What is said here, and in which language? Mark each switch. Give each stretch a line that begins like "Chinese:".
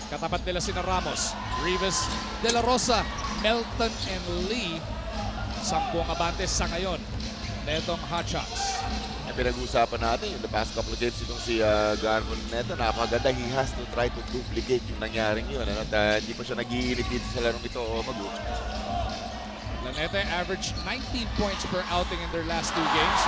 Filipino: Katapat nila sina Ramos, Rivas, De La Rosa, Melton, and Lee. 10 abantes sa ngayon netong Hotshots. Pinag-uusapan natin yung
English: the past couple of games
Filipino: itong si Garvin Neto. Napakaganda.
English: He has to try to duplicate
Filipino: yung nangyaring yun. Ano? At hindi pa siya nag-iinit dito sa larong ito. Magu.
English: Lanete averaged 19 points per outing in their last 2 games.